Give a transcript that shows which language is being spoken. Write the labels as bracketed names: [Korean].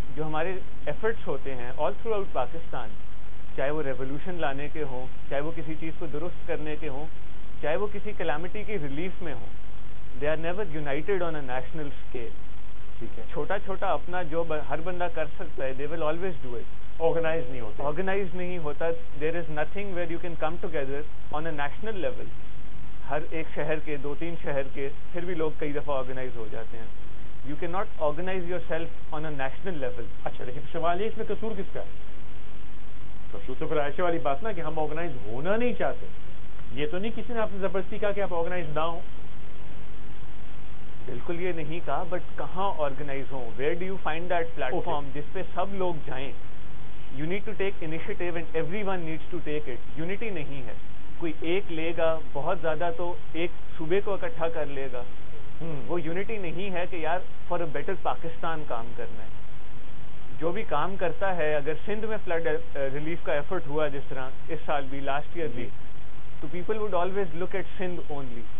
[Urdu] جو ہمارے ایفرٹس ہوتے ہیں [English] all throughout [Urdu] پاکستان, چاہے وہ ریولوشن لانے کے ہوں, چاہے وہ کسی چیز کو درست کرنے کے ہوں, چاہے وہ کسی کلیمٹی کی ریلیف میں ہوں, [English] They are never united on a national scale. [Urdu] ٹھیک ہے, چھوٹا چھوٹا اپنا جو ہر بندہ کر سکتا ہے, [English] They will always do it. [Urdu] Organise نہیں ہوتا. [English] There is nothing where you can come together on a national level. [Urdu] ہر ایک شہر کے 2-3 شہر کے پھر بھی لوگ کئی دفعہ آرگنائز ہو جاتے ہیں. [English] You can not organise yourself on a national level. [Urdu] اچھا, لیکن سوال یہ اس میں قصور کس کا ہے؟ قصور تو پھر عائشہ والی بات نا کہ ہم آرگنائز ہونا نہیں چاہتے. یہ تو نہیں کسی نے آپ سے زبردستی کہا کہ آپ آرگنائز نہ ہوں. بالکل یہ نہیں کہا, بٹ کہاں آرگنائز ہوں؟ [English] where do you find that platform [Urdu] جس پہ سب لوگ جائیں؟ [English] You need to take initiative and everyone needs to take it. [Urdu] Unity نہیں ہے, کوئی ایک لے گا بہت زیادہ تو ایک صوبے کو اکٹھا کر لے گا, وہ یونٹی نہیں ہے کہ یار [English] for a better Pakistan [Urdu] کام کرنا ہے. جو بھی کام کرتا ہے, اگر سندھ میں فلڈ ریلیف کا ایفرٹ ہوا جس طرح اس سال بھی, لاسٹ ایئر بھی, تو [English] People would always look at Sindh only.